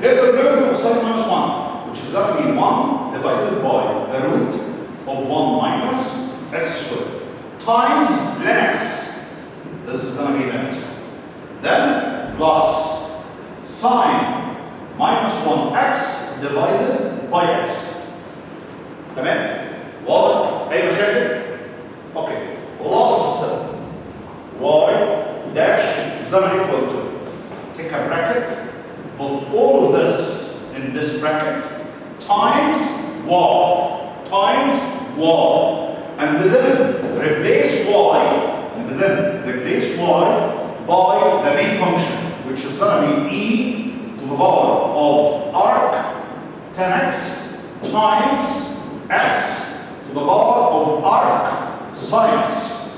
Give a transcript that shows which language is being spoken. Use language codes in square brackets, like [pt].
[en] Get the derivative of sine minus 1, which is going to be 1 divided by the root of 1 minus x squared times ln x. This is going to be ln x. Then plus sine minus 1x divided by x. [ar] تمام؟ واضح؟ أي مشاكل؟ [en] Okay. Last step. Y dash is going to equal to, take a bracket, put all of this in this bracket times y, and then replace y, by the main function, which is going to be e to the power of arc 10x times x to the power of arc sine x.